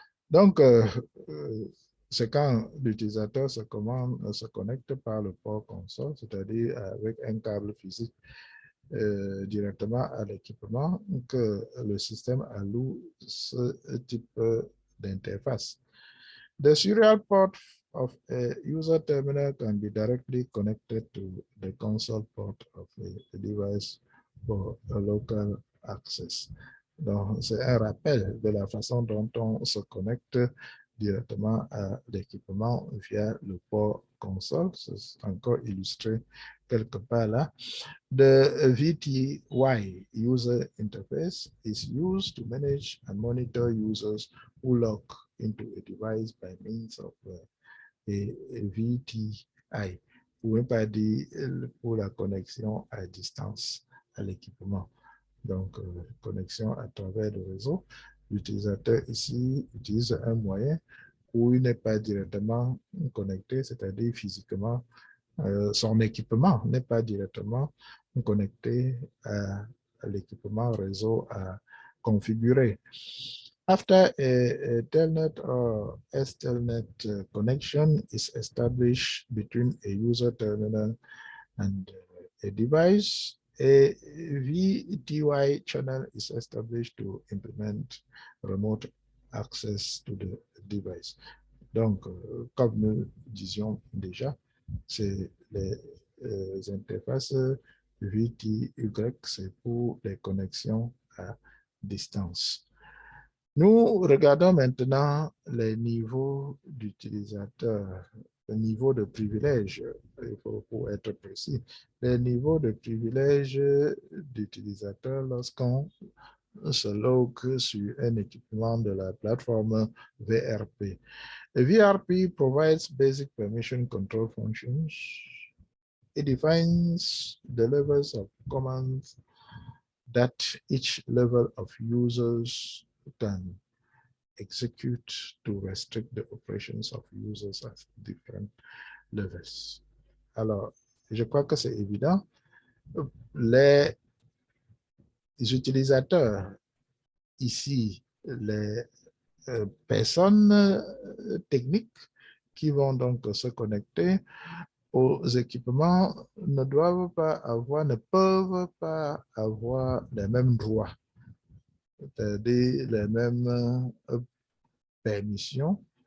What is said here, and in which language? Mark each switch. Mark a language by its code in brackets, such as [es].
[fr] Donc, c'est quand l'utilisateur se connecte par le port console, c'est-à-dire avec un câble physique directement à l'équipement, que le système alloue ce type d'interface. [en] The serial port of a user terminal can be directly connected to the console port of a device for a local access. [fr] Donc, c'est un rappel de la façon dont on se connecte directement à l'équipement via le port console. C'est encore illustré quelque part là. [en] The VTY user interface is used to manage and monitor users who log into a device by means of a VTI, [fr] ou même pas dire pour la connexion à distance à l'équipement. Donc, connexion à travers le réseau. L'utilisateur ici utilise un moyen où il n'est pas directement connecté, c'est-à-dire physiquement, son équipement n'est pas directement connecté à l'équipement réseau à configurer. [en] After a Telnet or S-Telnet connection is established between a user terminal and a device, a VTY channel is established to implement remote access to the device. [fr] Donc, comme nous disions déjà, c'est les interfaces VTY, c'est pour les connexions à distance. Nous regardons maintenant les niveaux d'utilisateurs, le niveau de privilège, pour être précis, les niveaux de privilège d'utilisateurs lorsqu'on se logue sur un équipement de la plateforme VRP. [en] The VRP provides basic permission control functions. It defines the levels of commands that each level of users can execute to restrict the operations of users at different levels. [fr] Alors, je crois que c'est évident. Les utilisateurs, ici, les personnes techniques qui vont donc se connecter aux équipements ne doivent pas avoir, ne peuvent pas avoir les mêmes droits, c'est-à-dire les mêmes permissions.